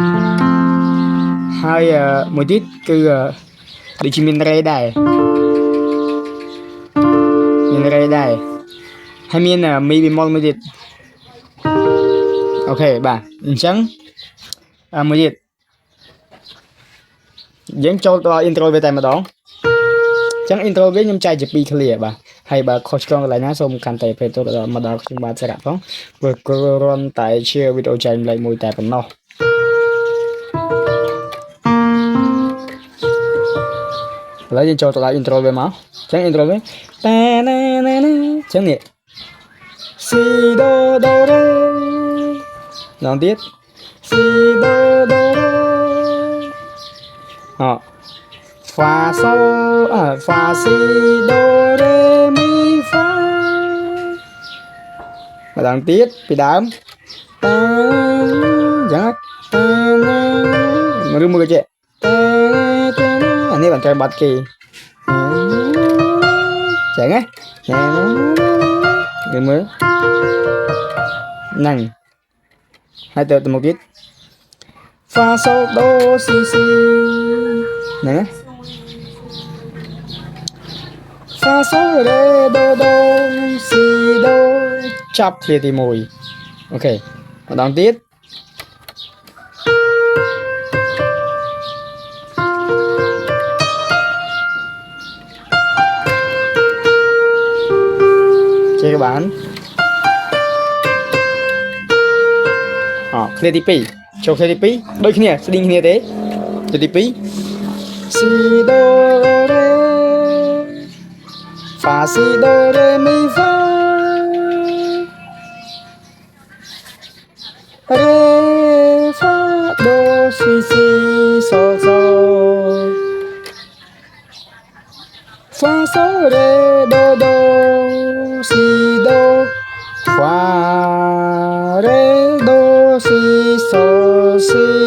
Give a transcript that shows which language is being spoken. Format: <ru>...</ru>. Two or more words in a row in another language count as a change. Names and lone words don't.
<km>ហើយមួយទៀតគឺដូចជាមាន Re ដែរមាន Re ដែរហើយមាន Mi bemol មួយទៀតអូខេបាទអញ្ចឹងមួយទៀតយើងចូលដល់ intro វាតែម្ដងចឹង intro វាខ្ញុំចែកជា2 clear បាទហើយបើខុសឆ្គងកន្លែងណាសូមកាន់តែពេលទៅមកដល់ខ្ញុំបាទសារៈផងព្រោះគ្រាន់តែ share វីដេអូចែកម្លែកមួយតែប៉ុណ្ណោះ ឥឡូវយើងចូលទៅដល់ intro វាមកចឹង intro វាតាណាណាណាចឹងនេះ si do do re ឡងទៀត si do do re អ Fa sol Fa si do re mi fa ម្ដងទៀតពីដើមតាចឹងតាណាឬមួយក៏ចេះតាអានេះបានចែកបាត់គេចឹងណាយើងមើល ហ្នឹងហើយទៅមុខទៀត Fa sol do si si ហ្នឹងណា Fa sol re do do si do ចាប់ជាទី1អូខេម្ដងទៀត ចេះក៏បានឃ្លាទី2ចូលឃ្លាទី2ដូចគ្នាស្តីងគ្នាទេឃ្លាទី2 si do re Fa si do re mi fa re fa do si si sol sol fa sol re do do si do fa re do si sol si</km>